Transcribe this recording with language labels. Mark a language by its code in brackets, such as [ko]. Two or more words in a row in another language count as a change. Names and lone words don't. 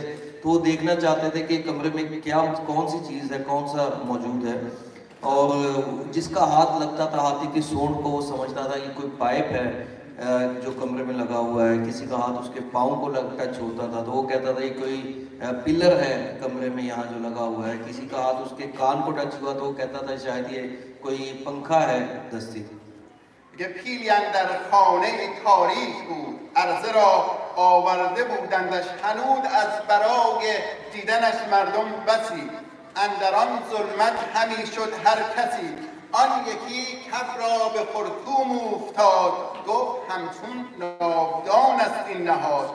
[ur] تو وہ دیکھنا چاہتے تھے کہ کمرے میں کیا کون سی چیز ہے، کون سا موجود ہے، اور جس کا ہاتھ لگتا تھا ہاتھی کی سونڈ کو وہ سمجھتا تھا کہ کوئی پائپ ہے جو کمرے میں لگا ہوا ہے. کسی کا ہاتھ اس کے پاؤں کو ٹچ ہوتا تھا تو وہ کہتا تھا یہ کوئی پلر ہے کمرے میں یہاں جو لگا ہوا ہے. کسی کا ہاتھ اس کے کان کو ٹچ ہوا تو وہ کہتا تھا شاید یہ کوئی پنکھا ہے دستی. [fa] پیلی اندر خانه تاریک بود، عرضه را آورده بودندش هنود از برای دیدنش مردم بسی. اندر آن ظلمت همی شد هر کسی، آن یکی کف را به خرطوم افتاد، گفت همچون ناودان است این نهاد.